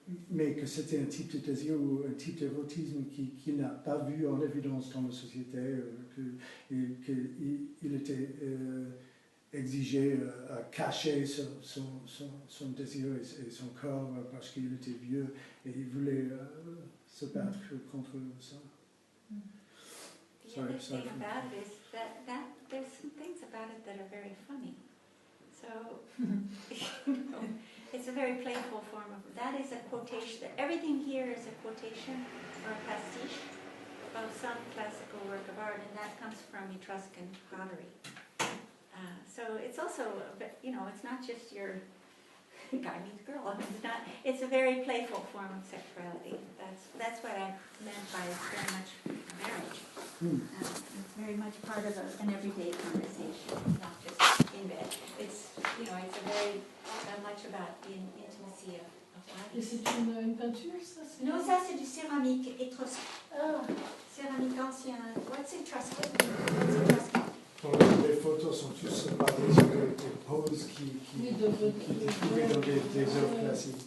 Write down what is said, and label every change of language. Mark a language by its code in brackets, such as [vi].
[fr] mais que c'était un type de désir ou un type d'érotisme qu'il n'a pas vu en évidence dans la société, qu'il était exigé à cacher son désir et son corps parce qu'il était vieux et il voulait se battre contre ça. [en] The other thing about it is that there's some things about it that are very funny. So, it's a very playful form of, that is a quotation, everything here is a quotation or a pastiche of some classical work of art, and that comes from Etruscan pottery. So it's also, it's not just your guy meets girl. It's a very playful form of sexuality. That's what I meant by it's very much marriage. It's very much part of an everyday conversation, not just in bed. It's very much about the intimacy of life. [fr] Et c'est une peinture, ça? Non, ça c'est du céramique étrusque. Ah. Céramique ancien. [en] What's Etruscan? What's Etruscan? [fr] Les photos sont tous basées sur des poses qui étaient trouvées dans des œuvres classiques.